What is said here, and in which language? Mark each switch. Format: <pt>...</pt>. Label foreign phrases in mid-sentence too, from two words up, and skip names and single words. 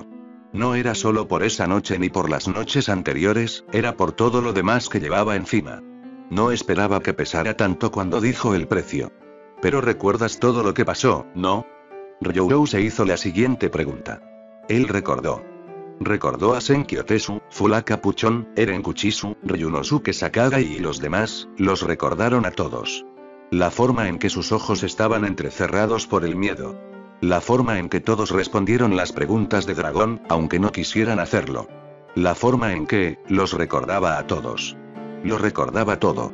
<es>No era solo por esa noche ni por las noches anteriores, era por todo lo demás que llevaba encima. No esperaba que pesara tanto cuando dijo el precio. Pero recuerdas todo lo que pasó, ¿no? Ryou se hizo la siguiente pregunta. Él recordó. Recordó a Senkyo Tesu, Fulaka Puchon, Eren Kuchisu, Ryunosuke Sakaga y los demás, los recordaron a todos. La forma en que sus ojos estaban entrecerrados por el miedo. La forma en que todos respondieron las preguntas de Dragón, aunque no quisieran hacerlo. La forma en que, los recordaba a todos. Lo recordaba todo.</es>